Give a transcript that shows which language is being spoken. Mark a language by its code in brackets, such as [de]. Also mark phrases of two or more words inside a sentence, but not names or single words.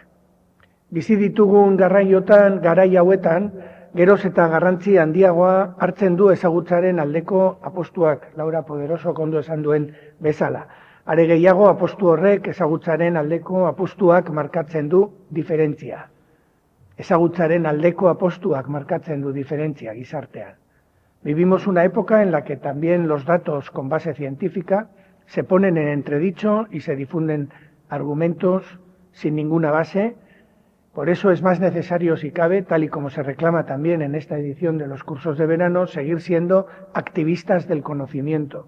[eu] Bizi ditugun garai hauetan, geroz eta garrantzi handiagoa hartzen du ezagutzaren aldeko apostuak, Laura Poderoso ondo esan duen bezala. Are gehiago apostu horrek ezagutzaren aldeko apostuak markatzen du diferentzia. Ezagutzaren aldeko apostuak markatzen du diferentzia gizartean. [es] Vivimos una época en la que también los datos con base científica se ponen en entredicho y se difunden argumentos sin ninguna base. Por eso es más necesario, si cabe, tal y como se reclama también en esta edición de los cursos de verano, seguir siendo activistas del conocimiento.